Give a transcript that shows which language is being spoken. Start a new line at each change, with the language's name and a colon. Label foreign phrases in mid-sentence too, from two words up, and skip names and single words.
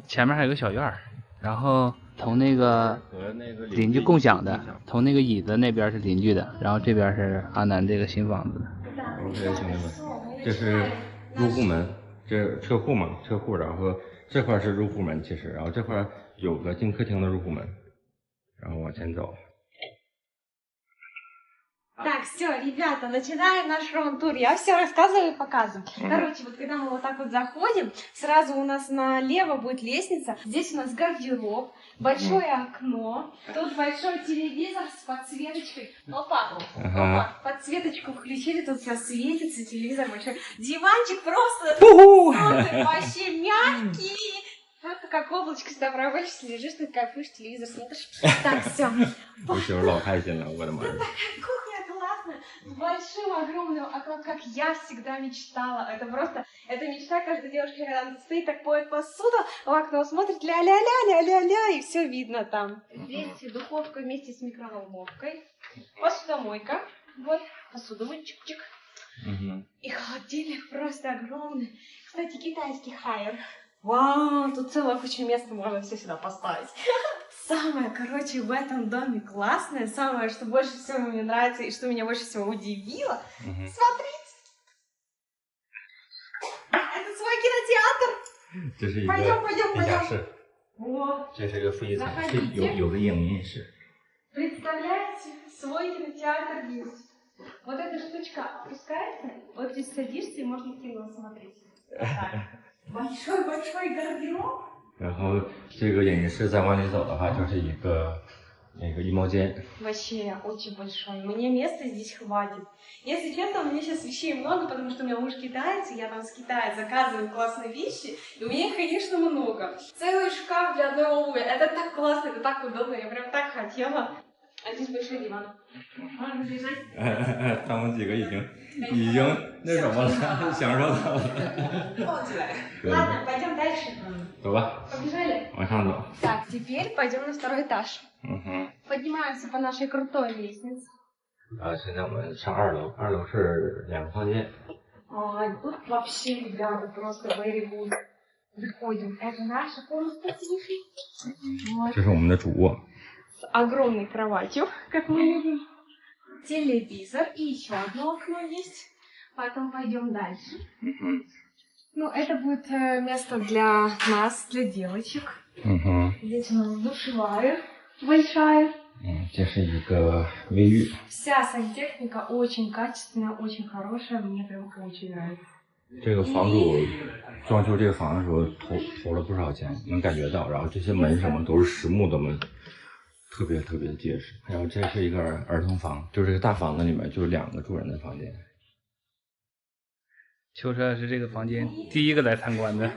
Chinese: 前面还有个小院，然后从那个邻居共享的，从那个椅子那边是邻居的，然后这边是阿南这个新房子。 OK， 兄弟们，这是入户门，这车库嘛，车库，然后这块是入户门，其实，然后这块有个进客厅的入户门，然后往前走，
Russian: Так, все, ребята, начинаем наш раунд-тур. Я все рассказываю и показываю. Короче, вот когда мы вот так вот заходим, сразу у нас налево будет лестница. Здесь у нас гардероб, большое окно. Тут большой телевизор с подсветочкой. Опа, опа, подсветочку включили, тут все светится, телевизор большой. Диванчик просто супер, вообще мягкий. Это как облачко с добровольчества, лежишь, ты кайфуешь, телевизор смотришь. Так, все.
Chinese: 我媳妇老开心了，我的妈呀！
Russian: Кухня классная, с большим огромным окном, как я всегда мечтала. Это просто, это мечта каждой девушки, когда она стоит, так поет посуду, в окно смотрит, ля-ля-ля-ля-ля-ля, и все видно там. Здесь духовка вместе с микроволновкой, посудомойка, вот, посуду мы чик-чик. И холодильник просто огромный. Кстати, китайский хайер. Вау, тут целое куча места, можно все сюда поставить. Самое, короче, в этом доме классное, самое, что больше всего мне нравится и что меня больше всего удивило. Смотрите! Это свой кинотеатр!
Chinese: 这是一
Russian: Пойдем,
Chinese: 个
Russian: пойдем,
Chinese: 地下
Russian: пойдем.
Chinese: 室，
Russian: Вот,
Chinese: 这是个负一层，
Russian: Заходите.
Chinese: 有个影音室。
Russian: представляете, свой кинотеатр есть. Вот эта штучка опускается, вот здесь садишься и можно кино смотреть. Вот так. Большой-большой гардероб.
Chinese: 然后这个影音室再往里走的话，就是一个那个衣帽间。
Russian: Вообще очень большой. Мне места здесь хватит. Если честно, у меня сейчас вещей много, потому что у меня муж китаец, и я там с Китая заказываю классные вещи, и у меня их, конечно, много. Целый шкаф для одной обуви. Это так классно, это так удобно, я прям так хотела. А здесь большой диван. Можно лежать.
Chinese: 他们几个已经那什么了，享受到了。
Russian: Ладно, пойдем дальше.
Chinese: 走吧，
Russian: Побежали.
Chinese: 往上走。
Russian: Так, теперь пойдем на второй этаж. Поднимаемся по нашей крутой лестнице.
Chinese: 现在我们上2楼，2楼是2个房间。
Russian: Ой, тут вообще, ребята, просто
English: very good.
Russian: Заходим. Это наша комната тихая. Вот.
Chinese: 这是我们的主卧。
Russian: С огромной кроватью, как мы видим. Телевизор и еще одно окно есть. Потом пойдем дальше. Ну, это будет место для нас, для девочек. Здесь у нас душевая большая.
Chinese: 这是一个卫浴。
Russian: Вся сантехника очень качественная, очень хорошая. Мне прям очень нравится.
Chinese: 这个房主装修这个房的时候投了不少钱，能感觉到。然后这些门什么都是实木的门，特别特别结实。然后这是一个儿童房，就这个大房子里面就是2个住人的房间。秋车是这个房间第一个来参观的，